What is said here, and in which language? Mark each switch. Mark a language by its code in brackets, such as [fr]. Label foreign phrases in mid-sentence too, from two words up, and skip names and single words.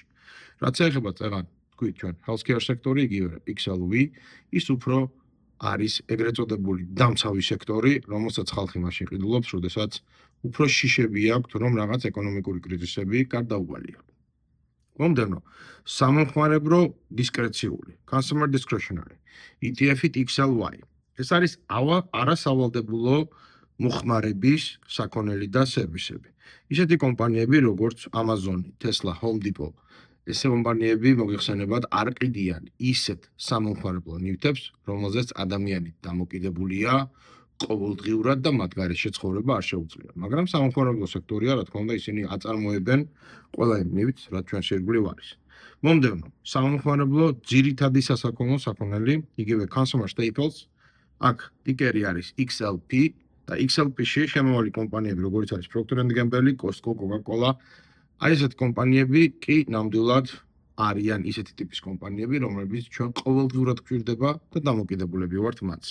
[ka] რაც ეხება წეგან თქვით ჩვენ healthcare სექტორი, იგივე XLV, ის უფრო არის ეგრეთ წოდებული დამცავი სექტორი, რომელსაც ხალხი მაშინ ყიდულობს, როდესაც უფრო შიშები აქვთ, რომ რაღაც ეკონომიკური კრიზისები გარდაუვალია. მომდევნო, სამომხმარებრო დისკრეციული, [en] consumer discretionary, [ka] ETF-ით XLY. ეს არის არასავალდებულო მოხმარების საქონელი და სერვისები. ისეთი კომპანიები, როგორც Amazon, Tesla, Home Depot, ეს კომპანიები მოგეხსენებათ არ ყიდიან ისეთ სამომხმარებლო ნივთებს, რომელზეც ადამიანი დამოკიდებულია ყოველდღიურად და მათ გარეშე ცხოვრება არ შეუძლია. მაგრამ სამომხმარებლო სექტორია, რა თქმა უნდა, ისინი აწარმოებენ ყველა იმ ნივთს, რაც ჩვენ შეგვლივ არის. მომდევნო, სამომხმარებლო ძირითადი სასაქონლო საქონელი, იგივე [en] consumer staples, [ka] აქ ტიკერი არის XLP და XLP-ში შემავალი კომპანიები, როგორიც არის Procter & Gamble, Costco, Coca-Cola, აი ესეთი კომპანიები კი ნამდვილად არიან ისეთი ტიპის კომპანიები, რომლებიც ჩვენ ყოველდღურად გვჭირდება და დამოკიდებულები ვართ მათზე.